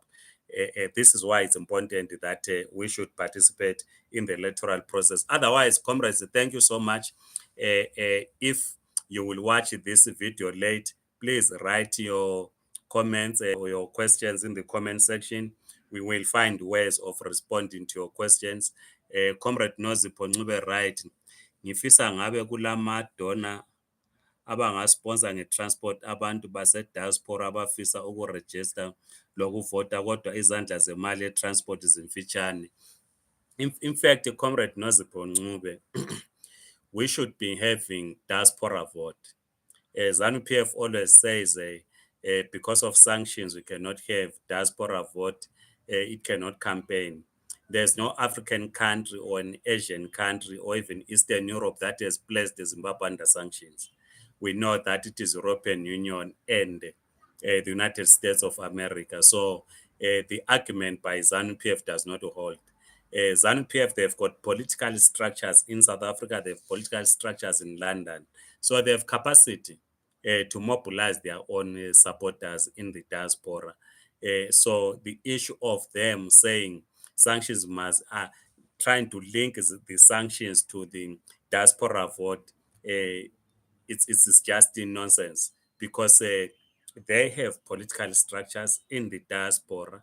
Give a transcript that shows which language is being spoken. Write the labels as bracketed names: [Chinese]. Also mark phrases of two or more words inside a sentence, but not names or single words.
[English] This is why it's important that we should participate in the electoral process. Otherwise, comrades, thank you so much. If you will watch this video late, please write your comments or your questions in the comment section. We will find ways of responding to your questions. [North Ndebele] Comrade Nozipho Ncube, right, ngifisa ngabe kulamadona abangasponsor nge-transport abantu base-diaspora abafisa ukurejista lokuvota kodwa izandla zemali ye-transport zimfitshane. [English] In fact, Comrade Nozipho Ncube, we should be having diaspora vote. ZANU-PF always says because of sanctions, we cannot have diaspora vote. It cannot campaign. There's no African country or an Asian country or even Eastern Europe that has placed Zimbabwe under sanctions. We know that it is European Union and the United States of America. So the argument by ZANU-PF does not hold. ZANU-PF, they've got political structures in South Africa, they have political structures in London. So they have capacity to mobilize their own supporters in the diaspora. So the issue of them saying sanctions must, trying to link the sanctions to the diaspora vote, it's just nonsense because they have political structures in the diaspora.